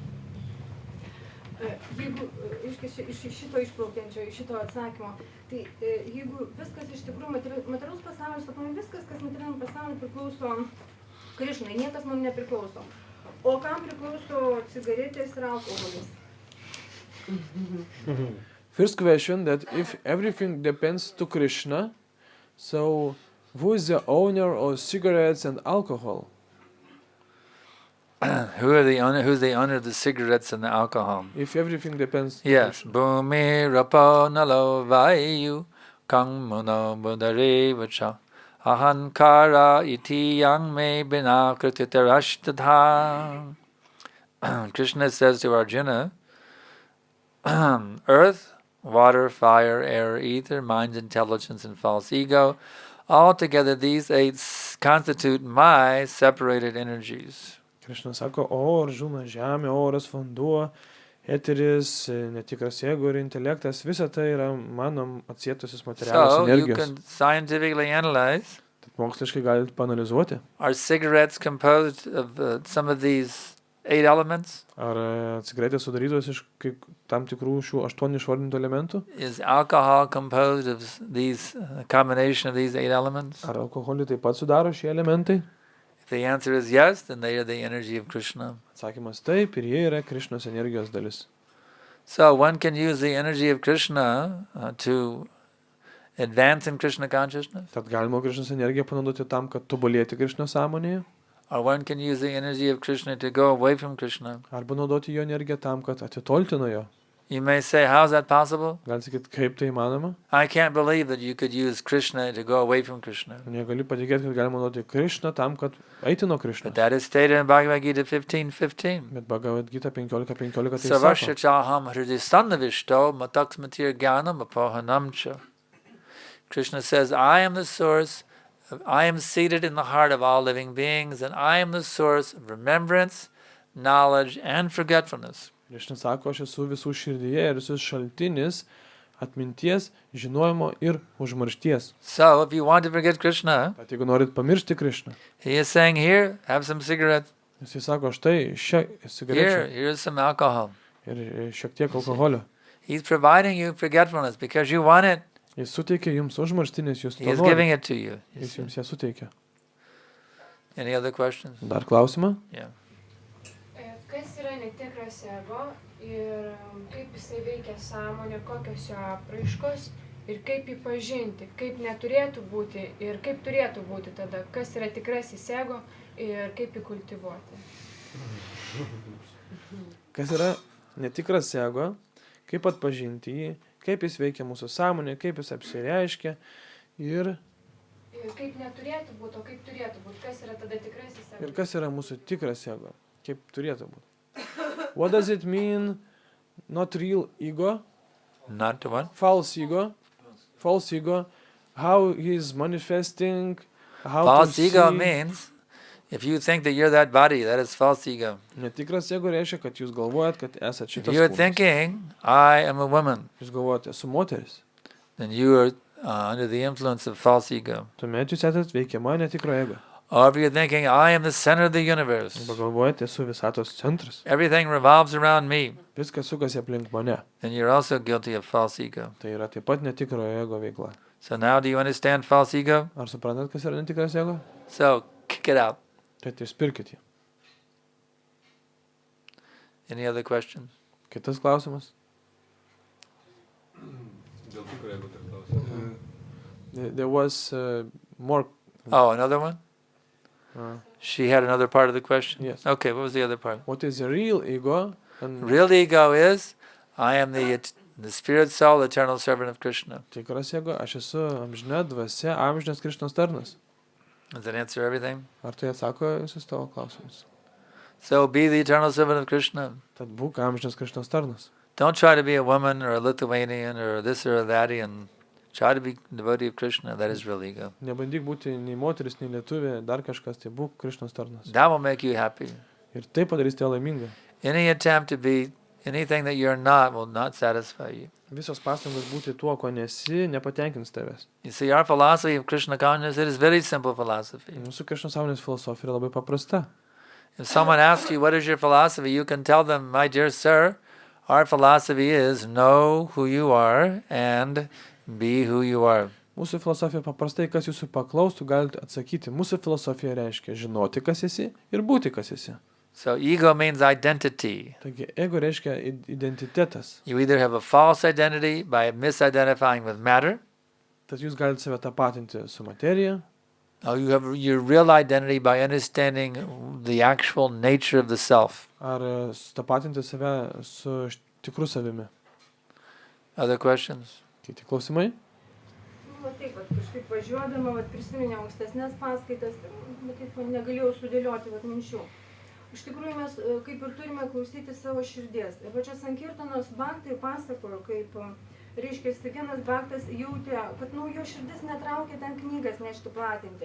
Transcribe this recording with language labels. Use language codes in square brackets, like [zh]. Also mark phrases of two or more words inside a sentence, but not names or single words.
[lt] Jeigu iš šito išplaukiančio, iš šito atsakymo, tai jeigu viskas iš tikrųjų materialus pasaulis, sakome, viskas, kas materialiniam pasauliui priklauso Krišnai, niekas man nepriklauso. O kam priklauso cigaretės ir alkoholis? [en] First question, that if everything depends to Krishna, so who is the owner of cigarettes and alcohol? Who's the owner of the cigarettes and the alcohol? If everything depends to Yes. Krishna. [sa] Bhumi rapo nalo vayu kang mono budare vacha ahankara iti yang me bina krititarashtadha. [en] Krishna says to Arjuna, earth, water, fire, air, ether, mind, intelligence, and false ego, altogether these 8 constitute my separated energies. [lt] Krishna sako, o Arjuna, žemė, oras, vanduo, eteris, netikras ego ir intelektas, visa tai yra mano atsietusios materialios [en] So you [lt] energijos. [en] can scientifically analyze, [lt] Tad moksliškai galite panalizuoti, [en] are cigarettes composed of some of these 8 elements? [lt] ar cigaretės sudarytos iš tam tikrų šių 8 išvardintų elementų, [en] Is alcohol composed of these combination of these 8 elements? [lt] ar alkoholį taip pat sudaro šie elementai. [en] If the answer is yes, then they are the energy of Krishna. [lt] Atsakymas taip, ir jie yra Krišnos energijos dalis. [en] So one can use the energy of Krishna to advance in Krishna consciousness, [lt] Tad galima Krišnos energiją panaudoti tam, kad tobulėti Krišnos sąmonėje, [en] or one can use the energy of Krishna to go away from Krishna. [lt] arba naudoti jo energiją tam, kad atitolti nuo jo. [en] You may say, how is that possible? [lt] Galite sakyti, kaip tai įmanoma? [en] I can't believe that you could use Krishna to go away from Krishna. [lt] Negali patikėti, kad galima naudoti Krišną tam, kad eiti nuo [en] But [lt] Krišnos. [en] that is stated in Bhagavad Gita 15:15. [lt] Bet Bhagavad Gita 15:15 tai [sa] Savasya [lt] sako. [sa] chaham hridi sannavishto mataksmatir jnanam apohanam cha. [en] Krishna says, I am the source, I am seated in the heart of all living beings, and I am the source of remembrance, knowledge, and forgetfulness. [lt] Krišna sako, aš esu visų širdyje ir esu šaltinis atminties, žinojimo ir užmaršties. [en] So, if you want to forget Krishna, [lt] Bet jeigu norit pamiršti Krišną, [en] he is saying, here, have some cigarettes. [lt] jis sako, štai šią cigarečių [en] Here's some alcohol. [lt] ir šiek tiek alkoholio. [en] He's providing you forgetfulness because you want it. [lt] Jis suteikia jums užmarštinis, jūs [en] He to is giving [lt] norite. [en] it to you. [lt] Jis jums ją suteikia. [en] Any other questions? [lt] Dar klausimą? [en] Yeah. [lt] Kas yra netikras ego ir kaip jisai veikia sąmonę, kokios jo apraiškos ir kaip jį pažinti, kaip neturėtų būti ir kaip turėtų būti tada, kas yra tikrasis ego ir kaip jį kultivuoti. Kas yra netikras ego, kaip atpažinti jį, kaip jis veikia mūsų sąmonė, kaip jis apsireiškia ir Ir kaip neturėtų būti, o kaip turėtų būti, kas yra tada tikrasis ego. kas yra mūsų tikras ego, kaip turėtų būti. [en] What does it mean, not real ego, Not to what? false ego, how he is manifesting, how False to ego see. means if you think that you're that body, that is false ego. [lt] Netikras ego reiškia, kad jūs galvojat, kad esate [en] If [lt] šitas [en] you're [lt] kūnas. [en] thinking, I am a woman, [lt] Jūs galvojate, esu moteris. [en] then you are under the influence of false ego. [lt] Tuomet jūs esate veikiama netikro ego. [en] Or if you're thinking, I am the center of the universe, [lt] Arba galvojate, esu visatos centras. [en] everything revolves around me, [lt] Viskas sukasi aplink mane. [en] then you're also guilty of false ego. [lt] Tai yra taip pat netikro ego veikla. [en] So now do you understand false ego? [lt] Ar suprantat, kas yra netikras ego? [en] So kick it out. [lt] Tai išspirkit jį. [en] Any other questions? [lt] Kitas klausimas. [en] There was more. Oh, another one? She had another part of the question? Yes. Okay, what was the other part? What is the real ego? And Real ego is, I am the spirit soul, eternal servant of Krishna. [lt] tikras ego, aš esu amžina dvasia, amžinas Krišnos tarnas. [en] Does that answer everything? [lt] Ar tai atsako visus tavo klausimus? [en] So be the eternal servant of Krishna. [lt] Tad būk amžinas Krišnos tarnas. [en] Don't try to be a woman or a Lithuanian or this or that and try to be devotee of Krishna. That is real ego. [lt] Nebandyk būti nei moteris, nei lietuvė, dar kažkas, tai būk Krišnos tarnas. [en] That will make you happy. [lt] Ir tai padarys tave laimingą. [en] Any attempt to be anything that you're not will not satisfy you. [lt] Visos pastangos būti tuo, ko nesi, nepatenkins tavęs. [en] You see, our philosophy of Krishna consciousness, it is very simple philosophy. [lt] Mūsų Krišnos sąmonės filosofija yra labai paprasta. [en] If someone asks you, what is your philosophy, you can tell them, my dear sir, our philosophy is know who you are and be who you are. [lt] Mūsų filosofija paprastai, kas jūsų paklaustų, galite atsakyti. Mūsų filosofija reiškia žinoti, kas esi ir būti, kas esi. [en] So ego means identity. [lt] Taigi, ego reiškia identitetas. [en] You either have a false identity by misidentifying with matter, [lt] Tad jūs galite save tapatinti su materija, [en] or you have your real identity by understanding the actual nature of the self. [lt] ar tapatinti save su tikru savimi. [en] Other questions? [lt] Kiti klausimai? Va taip, kažkaip važiuodama, prisiminiau ankstesnės paskaitas, bet taip negalėjau sudėlioti minčių. Iš tikrųjų mes kaip ir turime klausyti savo širdies. Ir pačios Sankirtanos bhaktai pasakojo, kaip, reiškia, vienas bhaktas jautė, kad jo širdis netraukė ten knygas nešti platinti.